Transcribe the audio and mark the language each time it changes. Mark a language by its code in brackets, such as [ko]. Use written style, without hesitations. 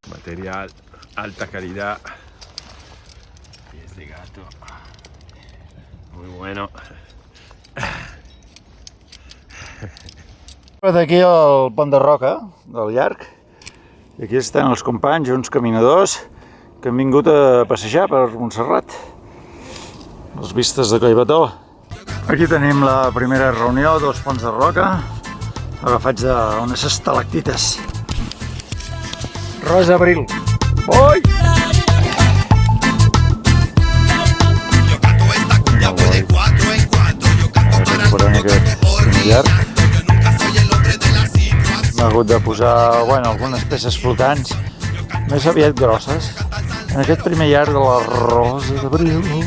[es] Material, alta calidad, pies de gato, muy bueno. [ca] Aquí al pont de roca del llarg, i aquí estan els companys, uns caminadors que han vingut a passejar per Montserrat, les vistes de Collbató. Aquí tenim la primera reunió, dos ponts de roca agafats d'unes estalactites. Rosa Abril. Oi! [es] Yo canto esta cumbia, voy de 4 en 4. Yo canto para el mundo que mejor me canto. Yo nunca soy el hombre de la situación. [ca] M'ha hagut de posar, algunes peces flotants, més aviat grosses, en aquest primer llarg de la Rosa d'Abril.